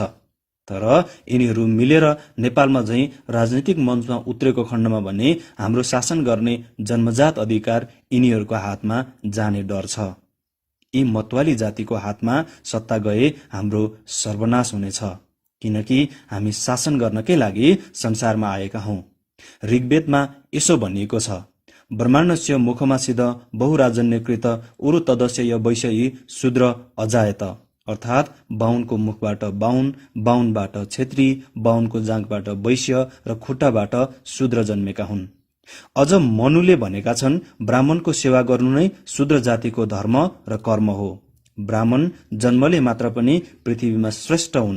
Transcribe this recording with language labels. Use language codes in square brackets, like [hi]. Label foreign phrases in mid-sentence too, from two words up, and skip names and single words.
[ne] तर यिनीहरू मिलेर नेपालमा झैं राजनीतिक मञ्चमा उत्रेको खण्डमा भने हाम्रो शासन गर्ने जन्मजात अधिकार यिनीहरूको हातमा जाने डर छ। यी मतवाली जातिको हातमा सत्ता गए हाम्रो सर्वनाश हुनेछ, किनकि हामी शासन गर्नकै लागि संसारमा आएका हौं। ऋग्वेदमा यसो भनिएको छ: [sa] ब्रह्माण्डस्य मुखमासिद बहुराजन्यकृत उरु तदस्य य वैश्यी शूद्र अजायत, [ne] अर्थात बाहुनको मुखबाट बाहुन, बाहुनबाट क्षेत्री, बाहुनको जाँघबाट वैश्य र खुट्टाबाट शूद्र जन्मेका हुन्। अझ मनुले भनेका छन्, ब्राह्मणको सेवा गर्नु नै शूद्र जातिको धर्म र कर्म हो। ब्राह्मण जन्मले मात्र पनि पृथ्वीमा श्रेष्ठ हुन्।